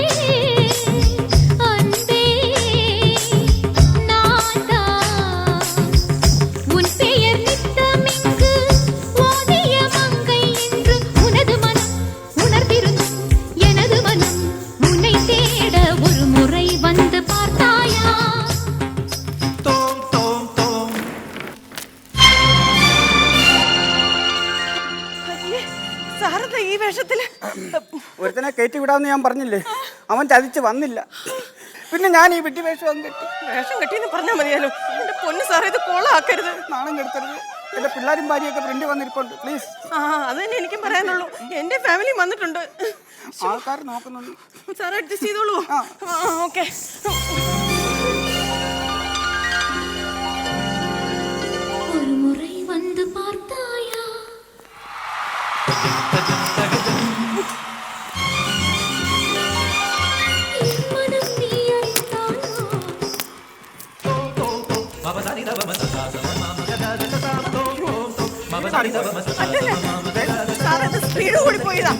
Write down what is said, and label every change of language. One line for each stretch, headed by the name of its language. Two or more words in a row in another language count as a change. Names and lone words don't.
Tamil: அன்பே நான்தான், உன் பெயர் நித்தமிங்கு ஓதிய மங்கை என்று உனது மனம் உணர்ந்திருந்தும் எனது மனம் உன்னை தேட ஒரு முறை வந்து பார்த்தாயா.
Malayalam: സാറെന്താ ഈ വേഷത്തില്? ഒരുത്തനെ കയറ്റി വിടാമെന്ന് ഞാൻ പറഞ്ഞില്ലേ, അവൻ ചതിച്ച് വന്നില്ല. പിന്നെ ഞാൻ ഈ വിട്ടി വേഷം കെട്ടി. വേഷം കെട്ടിയെന്ന് പറഞ്ഞാൽ മതിയാലോ. എന്റെ പൊന്നു സാറേ, ഇത് കൊള്ളാക്കരുത്, നാണം കെടുത്തരുത്. എന്റെ പിള്ളേരും ഭാര്യയൊക്കെ ഫ്രണ്ട് വന്നിരിപ്പുണ്ട്, പ്ലീസ്. അത് തന്നെ എനിക്കും പറയാനുള്ളൂ. എന്റെ ഫാമിലി വന്നിട്ടുണ്ട്, ആൾക്കാർ നോക്കുന്നുണ്ട്. സാർ അഡ്ജസ്റ്റ് ചെയ്തോളൂ. ഓക്കെ.
Tamil: ஒரு முறை வந்து பார்த்தாயா, என் மனம் நீ அறிந்தாயோ.
Malayalam: സാറത് സ്പീഡ് കൂടി പോയതാ.